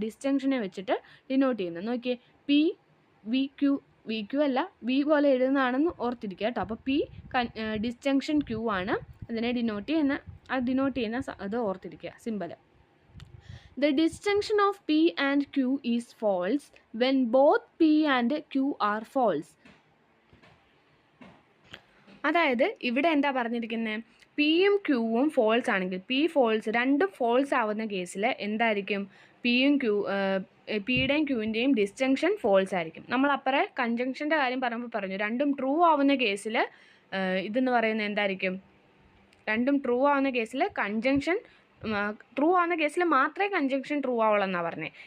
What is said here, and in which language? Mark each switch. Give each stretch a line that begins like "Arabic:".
Malayalam: ഡിസ്ജങ്ഷനെ വെച്ചിട്ട് ഡിനോട്ട് ചെയ്യുന്നത്. നോക്കിയേ, പി വി ക്യൂ അല്ല, വി പോലെ എഴുതുന്നതാണെന്ന് ഓർത്തിരിക്കുക കേട്ടോ. അപ്പോൾ പി ഡിസ്ജങ്ഷൻ ക്യൂ ആണ് അതിനെ ഡിനോട്ട് ചെയ്യുന്ന അത് ഓർത്തിരിക്കുക, symbol.
English: The disjunction of P and Q is false when both P and Q are false.
Malayalam: അതായത് ഇവിടെ എന്താ പറഞ്ഞിരിക്കുന്നത്? പിയും ക്യൂവും ഫോൾസ് ആണെങ്കിൽ പി ഫോൾസ് രണ്ടും ഫോൾസ് ആവുന്ന കേസിൽ എന്തായിരിക്കും പിയും പിയുടെയും ക്യൂവിൻ്റെയും ഡിസ്ജങ്ഷൻ ഫോൾസ് ആയിരിക്കും. നമ്മൾ അപ്പറേ കൺജങ്ഷൻ്റെ കാര്യം പറയുമ്പോൾ പറഞ്ഞു രണ്ടും ട്രൂ ആവുന്ന കേസിൽ ഇതെന്ന് പറയുന്നത് എന്തായിരിക്കും, രണ്ടും ട്രൂ ആവുന്ന കേസിൽ കൺജങ്ഷൻ ട്രൂ ആവുന്ന കേസിൽ മാത്രമേ കൺജങ്ഷൻ ട്രൂ ആവുള്ളൂ എന്നാണ് പറഞ്ഞത്.